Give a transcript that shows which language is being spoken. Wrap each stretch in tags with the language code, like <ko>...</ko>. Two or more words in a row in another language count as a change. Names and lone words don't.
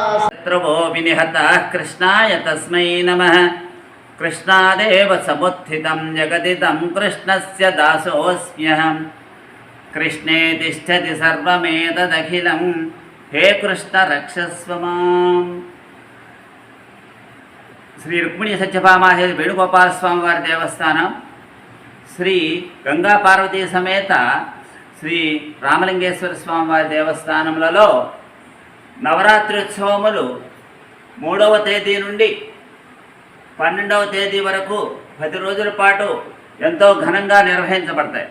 <sa>शत्रुवो विनिहतः कृष्णाय तस्मै नमः। कृष्णादेव समुत्थितं जगदिदं कृष्णस्य दासोऽस्म्यहम्। कृष्णे तिष्ठति सर्वमेतदखिलं हे कृष्ण रक्षस्व माम्।</sa> <te>శ్రీ రుక్మిణీ సత్యభామాదేవి వేణుగోపాల స్వామి వారి దేవస్థానం, శ్రీ గంగా పార్వతీ సమేత శ్రీ రామలింగేశ్వర స్వామి వారి దేవస్థానములలో నవరాత్రి ఉత్సవములు 3వ తేదీ నుండి 12వ తేదీ వరకు 10 రోజుల పాటు ఎంతో ఘనంగా నిర్వహించబడతాయి.</te>